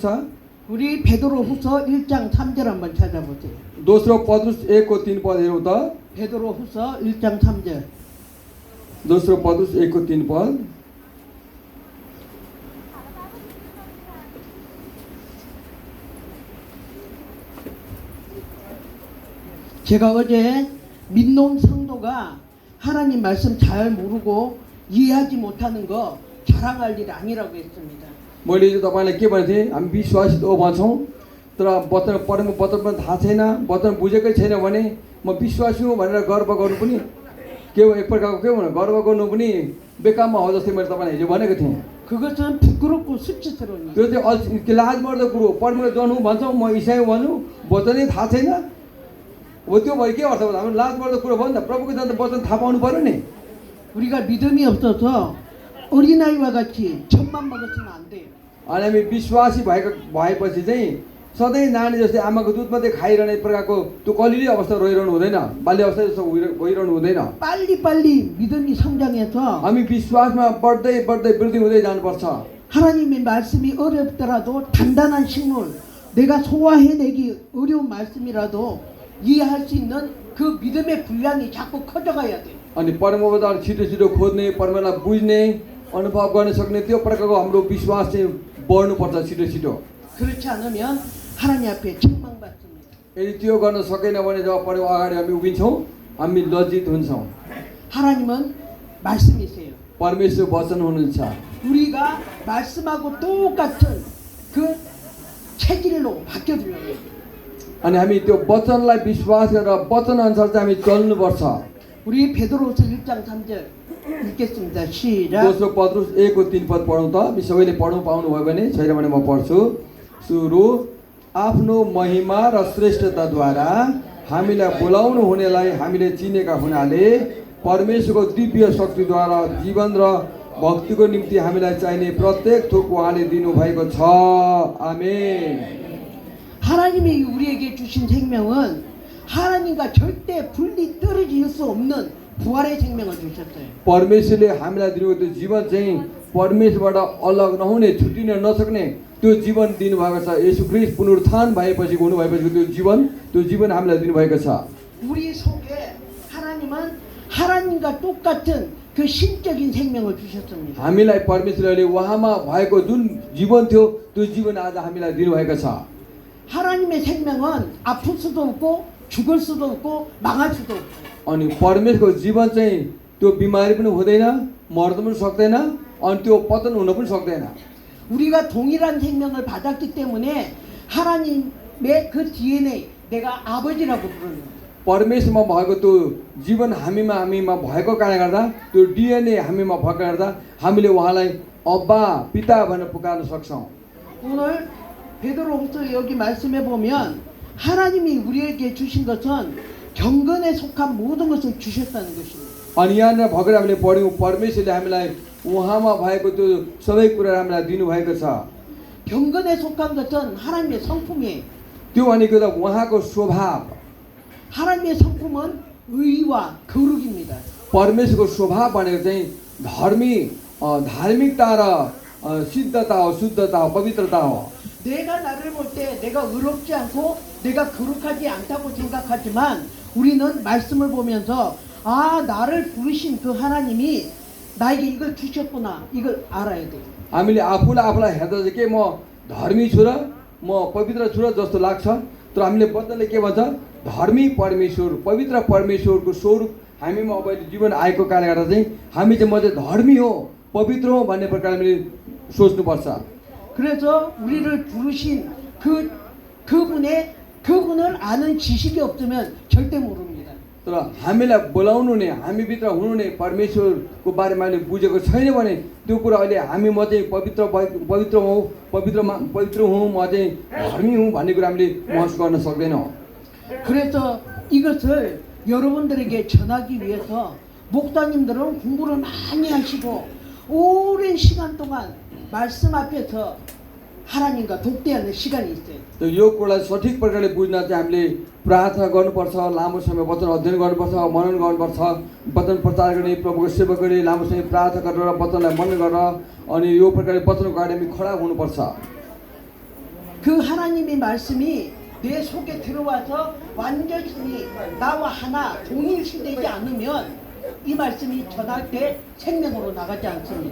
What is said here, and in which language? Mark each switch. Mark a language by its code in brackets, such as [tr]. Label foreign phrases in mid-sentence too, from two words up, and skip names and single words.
[ko] 우리 베드로후서 1장 3절 한번 찾아보세요. [ne] दोस्रो पत्रुस 1को 3 पद हेरौँ त [ko] 베드로후서 1장 3절. [ne] दोस्रो पत्रुस 1को 3 पद [ko] 제가 어제 민놈 성도가 하나님 말씀 잘 모르고 이해하지 못하는 거 자랑할 일 아니라고 했습니다. [ne] मैले चाहिँ तपाईँलाई के भनेको थिएँ हामी विश्वासित हो भन्छौँ तर वचन पढेको वचन पनि थाहा छैन वचन बुझेकै छैन भने म विश्वासी हुँ भनेर गर्व गर्नु पनि के हो एक प्रकारको के भन्नु गर्व गर्नु पनि बेकाममा हो जस्तै मैले तपाईँलाई हिजो भनेको थिएँ [ko] 그것은 부끄럽고 수치스러운 일. [ne] त्यो चाहिँ लाजमर्दो कुरो परमेश्वर जन हुँ भन्छौँ म इसाई भन्नु वचनै थाहा छैन हो त्यो भयो के अर्थ भन्दा हाम्रो लाजमर्दो कुरो भयो नि त प्रभुको जान त वचन थाहा पाउनु पऱ्यो नि [ko] 우리가 믿음이 없어서 어린아이와 같이 젖만 먹었으면 안 돼요. [ne] अनि हामी विश्वासी भएपछि चाहिँ सधैँ नानी जस्तै आमाको दुध मात्रै खाइरहने प्रकारको त्यो कलिली अवस्था रहिरहनु हुँदैन बाल्य अवस्था जस्तो गइरहनु हुँदैन [ko] 빨리빨리 믿음이 성장해서 [ne] हामी विश्वासमा बढ्दै बढ्दै वृद्धि हुँदै जानुपर्छ [ko] 하나님의 말씀이 어렵더라도 단단한 식물 내가 소화해내기 어려운 말씀이라도 이해할 수 있는 그 믿음의 분량이 자꾸 커져가야 돼요. [ne] अनि परमेश्वरबाट छिटो छिटो खोज्ने परमेश्वरलाई बुझ्ने अनुभव गर्न सक्ने त्यो प्रकारको हाम्रो विश्वास चाहिँ बढ्नुपर्छ छिटो छिटो [ko] 그렇지 않으면 하나님 앞에 책망받습니다. [ne] यदि त्यो गर्न सकेन भने जब पऱ्यो अगाडि हामी उभिन्छौँ हामी लज्जित हुन्छौँ [ko] 하나님은 말씀이세요. [ne] परमेश्वर वचन हुनुहुन्छ [ko] 우리가 말씀하고 똑같은 그 체질로 바뀌어주려고 해요. [ne] अनि हामी त्यो वचनलाई विश्वास गरेर वचन अनुसार चाहिँ हामी चल्नुपर्छ [ko] 우리 베드로서 1장 3절 읽겠습니다. 시작. [ne] दोस्रो पत्रुस 1को 3 पद पढौँ त हामी सबैले पढ्नु पाउनुभयो भने छैन भने म पढ्छु सुरु आफ्नो महिमा र श्रेष्ठताद्वारा हामीलाई बोलाउनु हुनेलाई हामीले चिनेका हुनाले परमेश्वरको दिव्य शक्तिद्वारा जीवन र भक्तिको निम्ति हामीलाई चाहिने प्रत्येक थोक उहाँले दिनुभएको छ आमेन [ko] 하나님이 우리에게 주신 생명은 하나님과 절대 분리 떨어질 수 없는 부활의 생명을 주셨어요. [ne] परमेश्वरले हामीलाई दिएको त्यो जीवन चाहिँ परमेश्वरबाट अलग नहुने छुट्टिन नसक्ने त्यो जीवन दिनुभएको छ येशू ख्रीष्ट पुनरुत्थान भएपछि हुनुभएपछि त्यो जीवन हामीलाई दिनुभएको छ [ko] 우리 속에 하나님은 하나님과 똑같은 그 신적인 생명을 주셨습니다. [ne] हामीलाई परमेश्वरले उहाँमा भएको जुन जीवन थियो त्यो जीवन आज हामीलाई दिनुभएको छ [ko] 하나님의 생명은 아플 수도 없고 죽을 수도 없고 망할 수도 없고 [ne] अनि परमेश्वरको जीवन चाहिँ त्यो बिमारी पनि हुँदैन मर्न पनि सक्दैन अनि त्यो पतन हुन पनि सक्दैन [ko] 우리가 동일한 생명을 받았기 때문에 하나님의 그 DNA 내가 아버지라고 부르는 거예요. [ne] परमेश्वरमा भएको त्यो जीवन हामीमा भएको कारणले गर्दा त्यो डिएनए हामीमा भएको गर्दा हामीले उहाँलाई अब्बा पिता भनेर पुकार्न सक्छौँ [ko] 오늘 베드로후서 여기 말씀해 보면 하나님이 우리에게 주신 것은 경건에 속한 모든 것을 주셨다는 것입니다. [ne] अनि यहाँनिर भर्खर हामीले पढ्यौँ परमेश्वरले हामीलाई उहाँमा भएको त्यो सबै कुरा हामीलाई दिनुभएको छ [ko] 경건에 속한 것은 하나님의 성품이에요. [ne] त्यो भनेको त उहाँको स्वभाव [ko] 하나님의 성품은 의와 거룩입니다. [ne] परमेश्वरको स्वभाव भनेको चाहिँ धार्मिकता र सिद्धता हो शुद्धता हो पवित्रता हो [ko] 내가 나를 볼 때 내가 의롭지 않고 내가 거룩하지 않다고 생각하지만 우리는 말씀을 보면서 아 나를 부르신 그 하나님이 나에게 이걸 주셨구나 이걸 알아야 돼요. [ne] हामीले आफूलाई हेर्दा चाहिँ के म धर्मी छु र म पवित्र छु र जस्तो लाग्छ तर हामीले वचनले के भन्छ धर्मी परमेश्वर पवित्र परमेश्वरको स्वरूप हामीमा अब जीवन आएको कारणले गर्दा चाहिँ हामी चाहिँ म चाहिँ धर्मी हो पवित्र हो भन्ने प्रकारले हामीले सोच्नुपर्छ [ko] 그래서 우리를 부르신 그분을 아는 지식이 없으면 절대 모릅니다. [ne] तर हामीलाई बोलाउनु नै हामीभित्र हुनु नै परमेश्वरको बारेमा अहिले बुझेको छैन भने त्यो कुरा अहिले हामी म चाहिँ पवित्र हुँ म चाहिँ धर्मी हुँ भन्ने कुरा हामीले महसुस गर्न सक्दैनौँ। [ko] 그래서 이것을 여러분들에게 전하기 위해서 목사님들은 공부를 많이 하시고 오랜 시간 동안 말씀 앞에서 하나님과 독대하는 시간이 있어요. [ne] त यो कुरालाई सठिक प्रकारले बुझ्न चाहिँ हामीले प्रार्थना गर्नुपर्छ, लामो समय वचन अध्ययन गर्नुपर्छ, मनन गर्नुपर्छ, वचन प्रचार गर्ने, प्रभुको सेवा गर्ने, लामो समय प्रार्थना गरेर वचनलाई मनन गरेर अनि यो प्रकारले वचनको अगाडि हामी खडा हुनुपर्छ। [ko] 그 하나님의 말씀이 내 속에 들어와서 완전히 나와 하나 동일시되지 않으면 이 말씀이 전할 때 생명으로 나가지 않습니다.